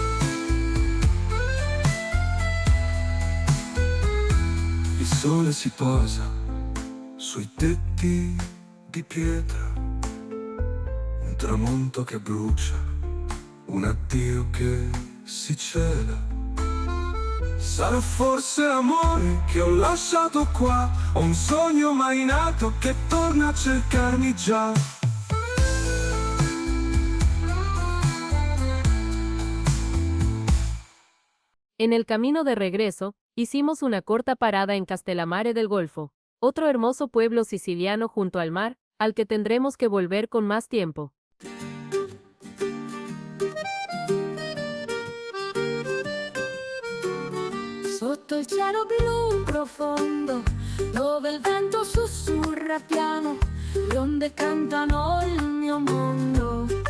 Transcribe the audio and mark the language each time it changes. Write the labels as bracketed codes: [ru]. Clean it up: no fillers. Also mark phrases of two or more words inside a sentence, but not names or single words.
[it] Il sole si posa sui tetti di pietra, un tramonto che brucia, un addio che si cela. Sarà forse l'amore che ho lasciato qua, ho un sogno mai nato che torna a cercarmi già. [es] En el camino de regreso, hicimos una corta parada en Castellammare del Golfo, otro hermoso pueblo siciliano junto al mar, al que tendremos que volver con más tiempo. [it] Sotto il cielo blu profondo, dove il vento sussurra piano, le onde cantano il mio mondo.